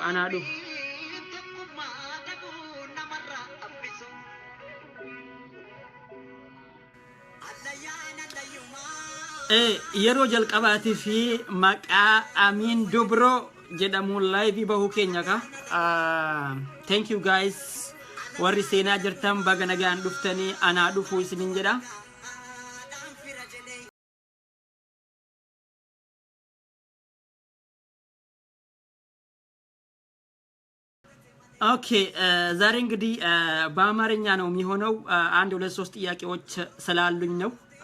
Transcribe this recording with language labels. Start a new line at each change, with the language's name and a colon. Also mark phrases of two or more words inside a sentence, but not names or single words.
Oromo: Yeroo jalqabaatii fi maqaa Amin Dubro jedhamuun live bahu keenya ka.
English: Thank you guys.
Oromo: Warri seenaa jirtan baga nagaan dhuftanii anaa dhufu isinin jedha.
Amharic: ኦኬ ዛሬ እንግዲህ በአማርኛ ነው የሚሆነው። አንድ ሁለት ሶስት ጥያቄዎች ስላሉኝ ነው።